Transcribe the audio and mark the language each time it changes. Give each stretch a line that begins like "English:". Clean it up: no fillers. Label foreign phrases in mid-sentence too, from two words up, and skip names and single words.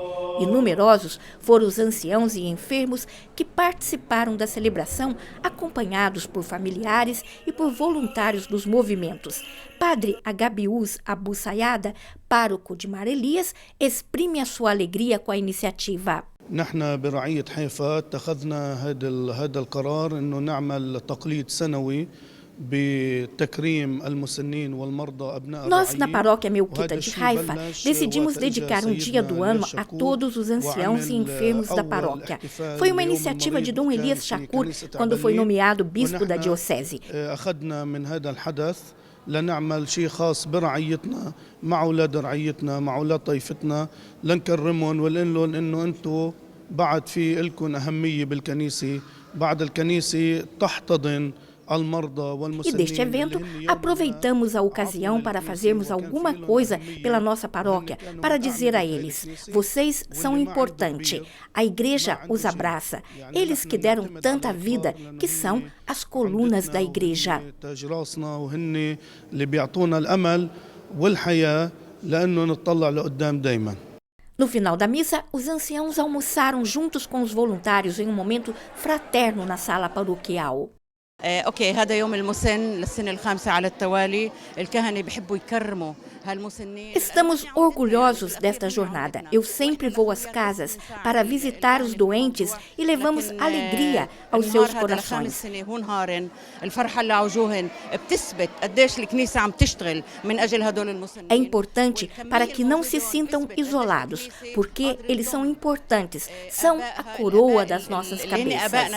Portuguese: E numerosos foram os anciãos e enfermos que participaram da celebração, acompanhados por familiares e por voluntários dos movimentos. Padre Agabius Abu Sayada, pároco de Mar Elias, exprime a sua alegria com a iniciativa.
Arabic: نحن برعية حيفا اتخذنا هذا القرار إنه نعمل تقليد سنوي.
Portuguese: Nós, na paróquia melquita de Haifa, decidimos dedicar um dia do ano a todos os anciãos e enfermos da paróquia. Foi uma iniciativa de Dom Elias Shakur, quando foi nomeado bispo da diocese.
Arabic: لنعمل شيء خاص برعيتنا مع أولاد رعيتنا مع أولاد طائفتنا لنكرمهم ونقول لهم إنه أنتم بعد في لكم أهمية بالكنيسة بعد الكنيسة تحتضن.
Portuguese: E deste evento, aproveitamos a ocasião para fazermos alguma coisa pela nossa paróquia, para dizer a eles: vocês são importantes, a igreja os abraça, eles que deram tanta vida, que são as colunas da igreja. No final da missa, os anciãos almoçaram juntos com os voluntários em um momento fraterno na sala paroquial.
Arabic: اوكي هذا يوم المسن للسنه الخامسه على التوالي الكهنه بيحبوا يكرموا هالمسنين.
Portuguese: Estamos orgulhosos desta jornada. Eu sempre vou às casas para visitar os doentes e levamos alegria aos seus corações. É importante para que não se sintam isolados, porque eles são importantes, são a coroa das nossas cabeças.